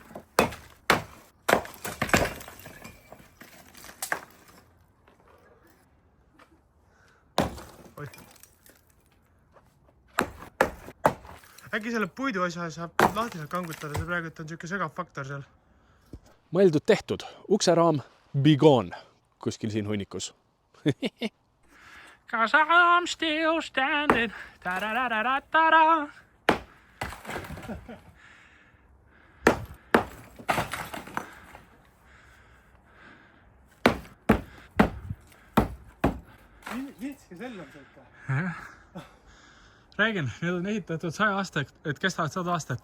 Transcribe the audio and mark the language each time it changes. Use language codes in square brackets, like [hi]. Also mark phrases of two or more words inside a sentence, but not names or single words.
[et] Äkki selle puidu asja saab lahtiselt kangutada, see praegu on siuke segav faktor seal. Mõeldud tehtud. Ukseraam Bigon kuskil siin hunnikus. [en] 'Cause I'm still standing. Ta-da-da-da-da-da. [et] Vitski selline sõita. Räägin, need on ehitatud 100 aastat, et kestavad 100 aastat.